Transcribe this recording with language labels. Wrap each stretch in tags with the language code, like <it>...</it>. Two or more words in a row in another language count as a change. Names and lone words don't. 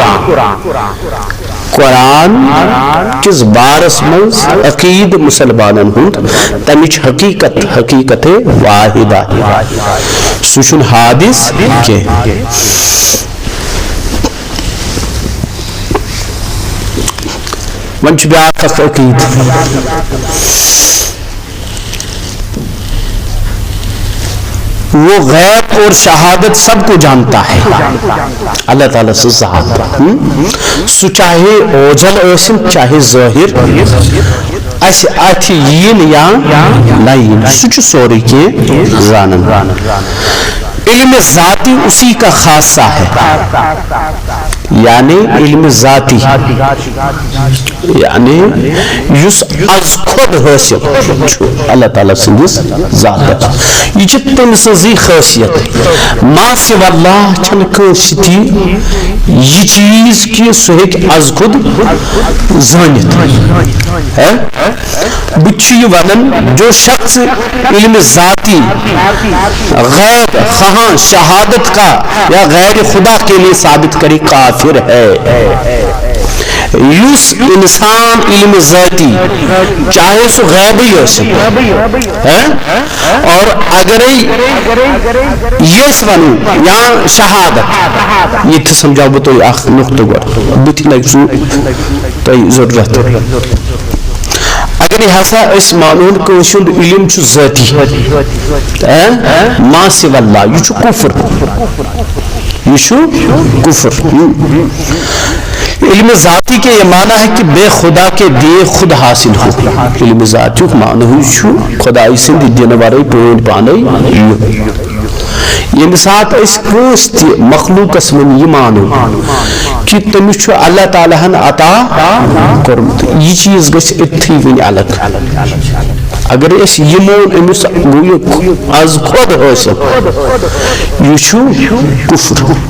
<ks>قرآن کس بارس منٛز عقیدٕ مُسلمانن ہُنٛد تمِچ حقیقت واحدہ سُہ چھُنہٕ حادث کینٛہہ وۄنۍ چھُ بیٛاکھ اکھ عقیدٕ</ks> <ur>وہ غیب اور شہادت سب کو جانتا ہے اللہ تعالیٰ سے ذات</ur> <ks>سُہ چاہے اوجل ٲسِن چاہے ظٲہِر اسہِ اتھِ یِن یا نہ یِن سُہ چھُ سورُے کینٛہہ زانان</ks> <ur>علم ذاتی اسی کا خاصہ ہے</ur> <ks>یعنی علم ذاتی یعنی یُس از خود حٲصِل چھُ اللہ تعالیٰ سٕنٛدِس ذاتس یہِ چھِ تٔمۍ سٕنٛزٕے خٲصیت</ks> <ar>ما سوى اللہ</ar> <ks>چھنہٕ کٲنٛسہِ تہِ یہِ چیٖز کہِ سُہ ہیٚکہِ از خود زٲنِتھ بہٕ چھُ یہِ ونان</ks> <ur>جو شخص علم ذاتی غیر خواہاں شہادت کا یا غیر خدا کے لیے ثابت کرے کافر ہے</ur> <ks>یُس انسان علم ذاتی چاہے سُہ غیبٕے ٲسِن اور اگرے یہِ أسۍ ونو یا شہادت ییٚتہِ سمجھاو بہٕ تۄہہِ اکھ نقطہٕ گۄڈٕ بٕتھِ لگہِ سُہ تۄہہِ ضروٗرت اگر ہسا أسۍ مانون کٲنٛسہِ ہُنٛد علم چھُ ذٲتی</ks> <ar>ما سوى اللہ</ar> <ks>یہِ چھُ کُفر یہ چھُ کفر</ks> <ur>علم ذاتی کے یہ معنی ہے کہ بے خدا کے دیے خود حاصل ہو</ur> <ks>علم ذاتی معنی چھُ خدائی سٕنٛدِ دِنہٕ ورٲے پٲنۍ پانے ییٚمہِ ساتہٕ أسۍ کٲنٛسہِ تہِ مخلوٗقس منٛز یہِ مانو کہ تٔمِس چھُ اللہ تعالیٰ ہن عطا کوٚرمُت یہِ چیٖز گژھِ أتتھٕے وٕنہِ الگ اگر أسۍ یہِ مون أمِس گوٚو یہِ از خود حٲصِل یہِ چھُ کُفر</ks>